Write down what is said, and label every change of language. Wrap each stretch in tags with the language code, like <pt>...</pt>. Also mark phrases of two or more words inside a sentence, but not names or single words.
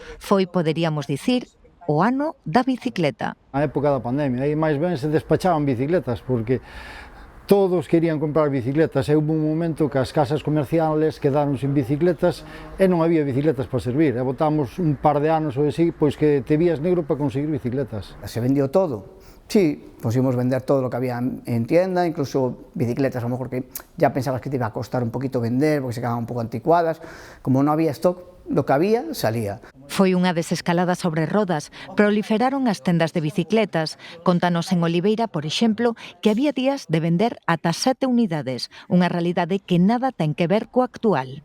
<gl>Foi, poderíamos dicir, o ano da bicicleta. A época da pandemia, aí máis ben se despachaban bicicletas, porque todos querían comprar bicicletas e houve un momento que as casas</gl> <es>comerciales quedaron sin bicicletas</es> <gl>e non había bicicletas para servir. E botamos un par de anos ou así, pois que te vías negro para conseguir bicicletas.</gl> <es>Se vendió todo. Sí, conseguimos vender todo lo que había en tienda, incluso bicicletas, a lo mejor que ya pensabas que te iba a costar un poquito vender porque se quedaban</es> <gl>un pouco</gl> <es>anticuadas.</es> <gl>Como non había stock,</gl> <es>lo que había, salía.</es> <gl>Foi unha desescalada sobre rodas, proliferaron as tendas de bicicletas. Contanos en Oliveira, por exemplo, que había días de vender ata 7 unidades, unha realidade que nada ten que ver co actual.</gl>